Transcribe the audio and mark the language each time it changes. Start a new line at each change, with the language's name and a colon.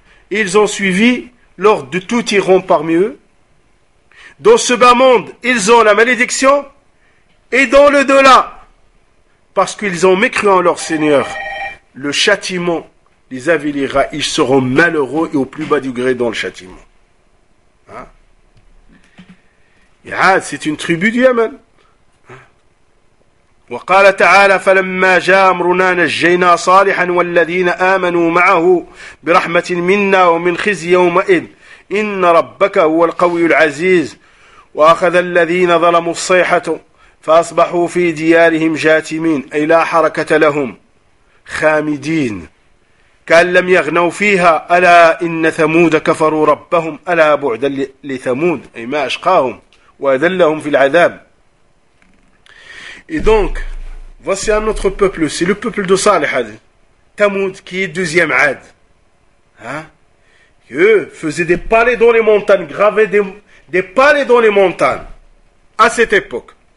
French: Ils ont suivi l'ordre de tout tyran parmi eux. Dans ce bas monde, ils ont la malédiction, et dans le delà, parce qu'ils ont mécru en leur Seigneur, le châtiment les avilira, ils seront malheureux et au plus bas degré dans le châtiment. Hein? Yad, c'est une tribu du Yémen.
Arabic: وقال تعالى فلما جاء أمرنا نجينا صالحا والذين آمنوا معه برحمة منا ومن خزي يومئذ إن ربك هو القوي العزيز وأخذ الذين ظلموا الصيحة فأصبحوا في ديارهم جاثمين أي لا حركة لهم خامدين كأن لم يغنوا فيها ألا إن ثمود كفروا ربهم ألا بعدا لثمود أي ما أشقاهم وأذلهم في العذاب.
French: Et donc, voici un autre peuple, c'est le peuple de Salih, Thamoud, qui est deuxième Ad. Hein? Et eux faisaient des palais dans les montagnes, gravaient des palais dans les montagnes, à cette époque.